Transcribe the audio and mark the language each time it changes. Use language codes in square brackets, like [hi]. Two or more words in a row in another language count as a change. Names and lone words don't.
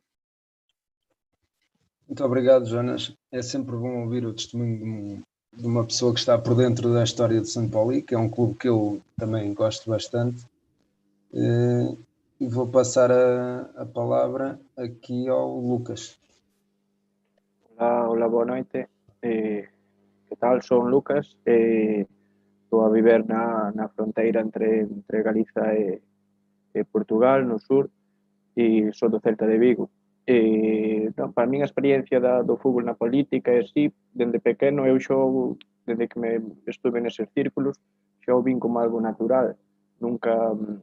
[pt] Muito obrigado, Jonas. É sempre bom ouvir o testemunho de uma pessoa que está por dentro da história de São Paulo, que é um clube que eu também gosto bastante. E vou passar a palavra aqui ao Lucas. [gl] Hola, boa noite. Que tal? Son Lucas. Estou a viver na fronteira entre Galiza e Portugal, no sur, e sou do Celta de Vigo. Para mí a experiencia do fútbol na política é así, dende pequeno eu xogo, desde que estuve neses círculos, xa o vin como algo natural.